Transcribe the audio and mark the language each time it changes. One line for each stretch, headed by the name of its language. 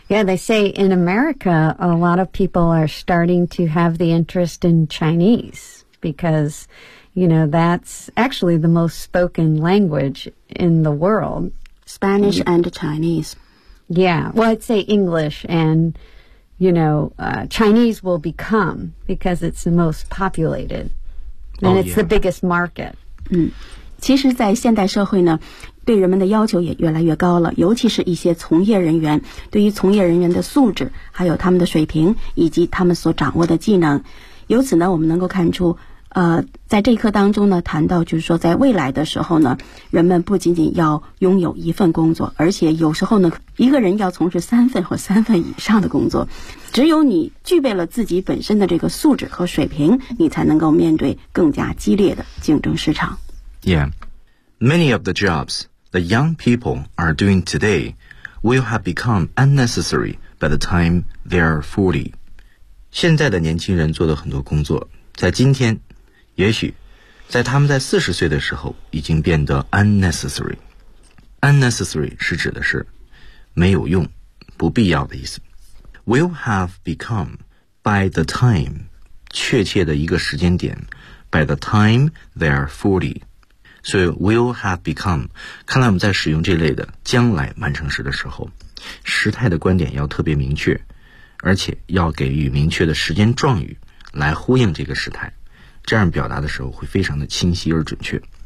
English: Yeah, they say in America, a lot of people are starting to have the interest in Chinese because, you know, that's actually the most spoken language in the world. Spanish and Chinese. Yeah, well, I'd say English and, you know, Chinese will become because it's the most populated. And、 oh, it's、 yeah. the biggest market. Mm-hmm.
Chinese: 其实在现代社会呢对人们的要求也越来越高了，尤其是一些从业人员，对于从业人员的素质还有他们的水平以及他们所掌握的技能。由此呢我们能够看出在这一课当中呢谈到，就是说在未来的时候呢，人们不仅仅要拥有一份工作，而且有时候呢一个人要从事三份或三份以上的工作。只有你具备了自己本身的这个素质和水平，你才能够面对更加激烈的竞争市场。
English: Yeah, many of the jobs that young people are doing today will have become unnecessary by the time they are 40.
Chinese: 现在的年轻人做的很多工作在今天也许在他们在40岁的时候已经变得
English: unnecessary.
Chinese: Unnecessary 是指的是没有用不必要的意思。
English: Will have become by the time,
Chinese: 确切的一个时间点
English: by the time they are 40.
Chinese: 所以
English: will have become，
Chinese: 看来我们在使用这类的将来完成时的时候，时态的观点要特别明确，而且要给予明确的时间状语来呼应这个时态，这样表达的时候会非常的清晰而准确。